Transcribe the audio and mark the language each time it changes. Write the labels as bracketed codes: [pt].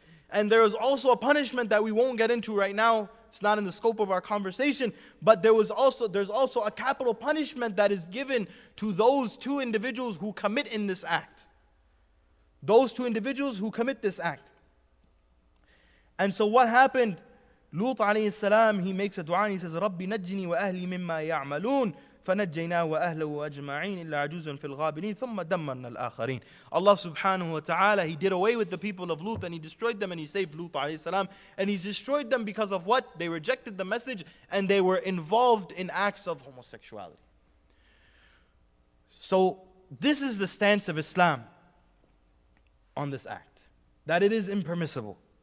[en] And there is also a punishment that we won't get into right now. It's not in the scope of our conversation. But there's also a capital punishment that is given to those two individuals who commit in this act. Those two individuals who commit this act. And so what happened? Lut alayhi salam, he makes a dua and he says, [ar] رَبِّ نَجِّنِي وَأَهْلِي مِمَّا يَعْمَلُونَ فَنَجَّيْنَاهُ وَأَهْلَهُ أَجْمَعِينَ إِلَّا عَجُوزًا فِي الْغَابِرِينَ ثُمَّ دَمَّرْنَا الْآخَرِينَ. [en] Allah subhanahu wa ta'ala, he did away with the people of Lut and he destroyed them and he saved Lut alayhi salam. And he destroyed them because of what? They rejected the message and they were involved in acts of homosexuality. So this is the stance of Islam on this act, that it is impermissible.